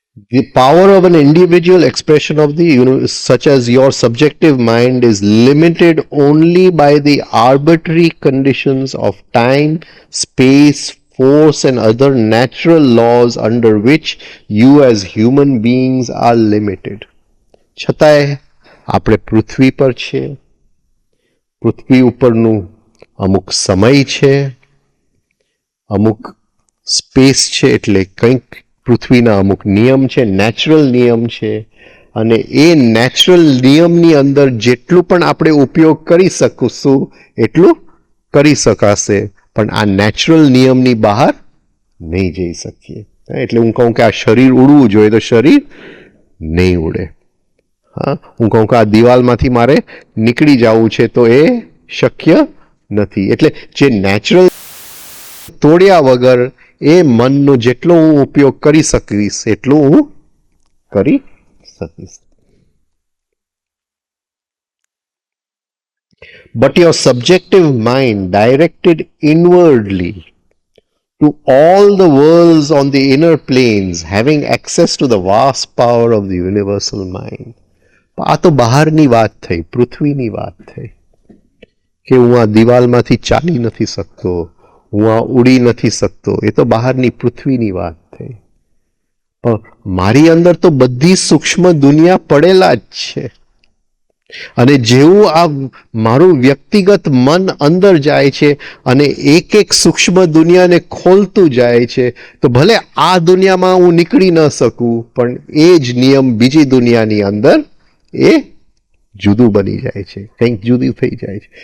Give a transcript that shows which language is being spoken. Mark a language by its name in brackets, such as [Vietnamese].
[English] The power of an individual expression of the universe, such as your subjective mind, is limited only by the arbitrary conditions of time, space, force and other natural laws under which you as human beings are limited. [Gujarati] છતાંય આપણે પૃથ્વી પર છે, પૃથ્વી ઉપરનું અમુક સમય છે, અમુક space છે, એટલે કંઈક પૃથ્વીના અમુક નિયમ છે, નેચરલ નિયમ છે, અને એ નેચરલ નિયમની અંદર જેટલું પણ આપણે ઉપયોગ કરી શકીશું એટલું કરી શકાશે, પણ આ નેચરલ નિયમની બહાર નહીં જઈ શકીએ. એટલે હું કહું કે આ શરીર ઉડવું જોઈએ તો શરીર નહીં ઉડે. હા, હું કહું કે આ દિવાલમાંથી મારે નીકળી જવું છે તો એ શક્ય નથી. એટલે જે નેચરલ તોડ્યા વગર એ મનનો જેટલો હું ઉપયોગ કરી શકીશ એટલું હું કરી શકીશ. [English] But your subjective mind directed inwardly to all the worlds on the inner planes, having access to the vast power of the universal mind. [Gujarati] આ તો બહારની વાત થઈ, પૃથ્વીની વાત થઈ કે હું આ દિવાલમાંથી ચાલી નથી શકતો, હું આ ઉડી નથી શકતો, એ તો બહારની પૃથ્વીની વાત થઈ. પણ મારી અંદર તો બધી સૂક્ષ્મ દુનિયા પડેલા જ છે, અને જેવું આ મારું વ્યક્તિગત મન અંદર જાય છે અને એક એક સૂક્ષ્મ દુનિયાને ખોલતું જાય છે, તો ભલે આ દુનિયામાં હું નીકળી ન શકું, પણ એ જ નિયમ બીજી દુનિયાની અંદર એ જુદું બની જાય છે, કંઈક જુદું થઈ જાય છે.